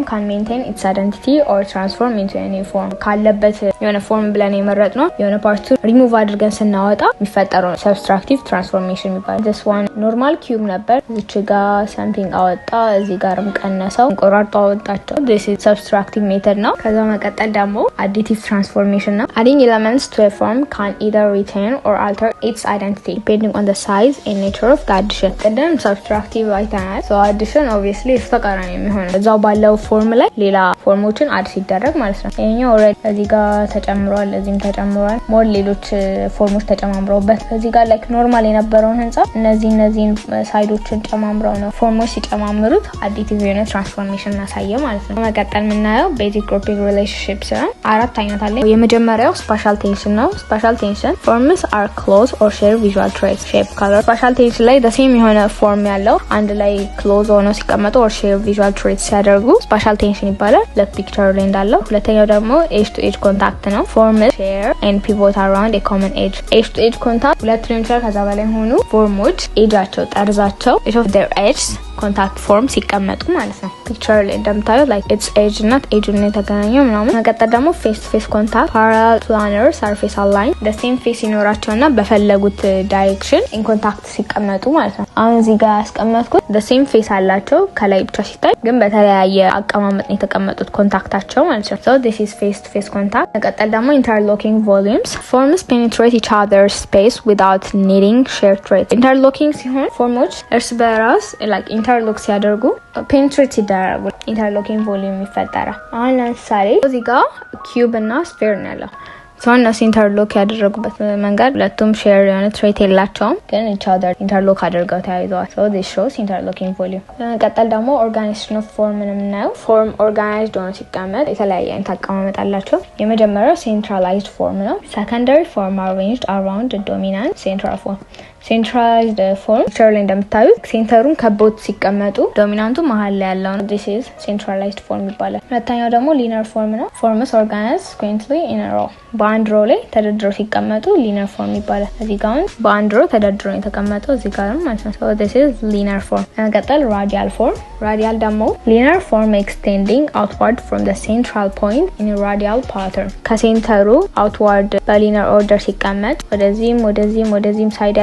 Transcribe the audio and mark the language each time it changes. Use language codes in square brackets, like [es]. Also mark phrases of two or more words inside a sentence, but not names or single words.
[en] can maintain its identity or transform into a new form [am] ካለበት የሆነ ፎርም ብለን የመረጥነው የሆነ ፓርቱ ሪሙቭ አድርገን ስናወጣ የሚፈጠረው [en] subtractive transformation ይባላል። this one normal cube [am] ነበር እዚህ ጋር አወጣ እዚህ ጋርም ቀነሰው ቆራርጦ አወጣቸው [en] this is subtractive method [am] ነው። ከዛ መቀጠል ደግሞ [en] additive transformation ነው። adding elements to a form can either retain or alter its identity depending on the size and nature of the addition. [am] ቀደም subtractive አይተናል [en] so addition obviously [am] ተቃራኒ የሚሆነው እዛው ባለው ፎርም ላይ ሌላ ፎርሞችን አድ ሲደረግ ማለት ነው። ይሄኛው ኦሬዲ እዚህ ጋር ተጨምሯል እዚህም ተጨምሯል ሞር ሌሎች ፎርሞች ተጨማምረውበት እዚህ ጋር like ኖርማል የነበረውን ህንጻ እነዚህን ሳይዶችን ጨማምረው ነው ፎርሞች ሲጨማምሩት አዲቲቭ የሆነ ትራንስፎርሜሽን እናሳየ ማለት ነው። መቀጠል የምናየው [en] basic grouping relationships [am] ነው። አራት አይነት አለ። የመጀመሪያው [en] spatial tension [am] ነው። [en] spatial tension forms are close or share visual traits, shape, color. spatial tension [am] ላይ [en] the same [am] የሆነ ፎርም ያለው አንድ ላይ ክሎዝ ሆኖ ሲቀመጡ [en] or share visual traits [am] ሲያደርጉ [en] spatial tension [am] ይባላል። ለፒክቸር ላይ እንዳለው። ሁለተኛው ደግሞ [en] edge to edge contact [am] ነው። [en] forms share and pivot around a common edge. edge to edge contact [am] ሁለት ሊሆን ይችላል ከዛ በላይ ሆኑ ፎርሞች ኤጃቸው ጠርዛቸው [en] edge of their edge [am] ኮንታክት ፎርም ሲቀመጡ ማለት ነው። ፒክቸር ላይ እንደምታዩት [en] like its edge not edge [am] ነው የተገናኘው ምናምን። መቀጠል ደግሞ [en] face to face contact parallel planar surface align the same face [am] ይኖራቸውና በፈለጉት ዳይሬክሽን [en] in contact [am] ሲቀመጡ ማለት ነው። አሁን እዚህ ጋር ያስቀመጥኩት the [en] same face [am] አላቸው ከላይ ብቻ ሲታይ ግን በተለያየ አቀማመጥ ነው የተቀመጡት ኮንታክታቸው ማለት ነው። [en] so this is face to face contact። [am] መቀጠል ደግሞ [en] interlocking volumes forms penetrate each other's space without needing shared traits። [am] interlocking ሲሆን ፎርሞች እርስ በራስ like ኢንተርሎክ ሲያደርጉ ፔኔትሬት ሲደረጉ ኢንተርሎኪንግ ቮሊዩም ይፈጠራል። አሁን ለምሳሌ እዚህ ጋር ኪዩብ እና ስፌር ነው ያለው ሰው እነሱ ኢንተርሎክ ያደረጉበት መንገድ ሁለቱም ሼር የሆነ ትሬት የላቸውም ግን [en] each other [am] ኢንተርሎክ አድርገው ተያይዘዋል [en] so this shows interlocking volume። [am] ቀጠል ደግሞ [en] organization of form [am] የምናየው [en] form organized [am] ሆኖ ሲቀመጥ የተለያየ አይነት አቀማመጥ አላቸው። የመጀመሪያው [en] centralized form [am] ነው። [en] secondary form arranged around the dominant central form centralized form [am] ፒክቸር ላይ እንደምታዩት ሴንተሩን ከቦት ሲቀመጡ ዶሚናንቱ መሃል ላይ ያለው ነው [en] this is centralized form [am] ይባላል። ሁለተኛው ደግሞ [en] linear form [am] ነው። [en] forms organized sequentially in a row [am] በአንድ ሮ ላይ ተደርድረው ሲቀመጡ [en] linear form [am] ይባላል። እዚህ ጋር በአንድ ሮ ተደርድረው የተቀመጠው እዚህ ጋር ማለት ነው [en] so this is linear form። [am] መቀጠል [en] radial form radial [am] ደግሞ [en] linear form extending outward from the central point in a radial pattern [am] ከሴንተሩ outward በlinear order ሲቀመጥ ወደዚህም ሳይድ ያሉት